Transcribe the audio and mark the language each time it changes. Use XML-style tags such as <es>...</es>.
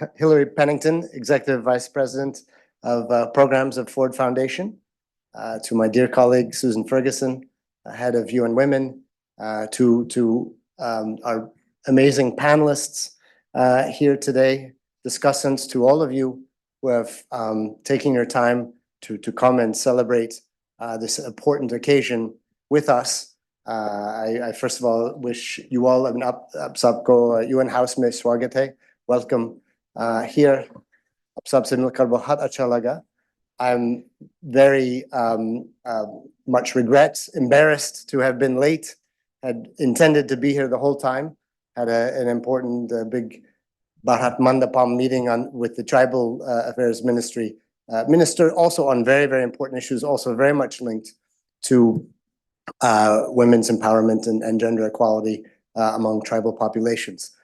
<en>Hillary Pennington, Executive Vice President of Programs of Ford Foundation, to my dear colleague Susan Ferguson, Head of UN Women, to our amazing panelists here today, discussants, to all of you who have taken your time to come and celebrate this important occasion with us. I first of all wish you all an</en> <hi>up sabko UN House में स्वागत है.</hi> <en>Welcome here.</en> <hi>आप सबसे मिलकर बहुत अच्छा लगा.</hi> <en>I'm very much regret, embarrassed to have been late. Had intended to be here the whole time. Had an important big Bharat Mandapam meeting with the Tribal Affairs Ministry. Minister also on very, very important issues, also very much linked to women's empowerment and gender equality among tribal populations.</en>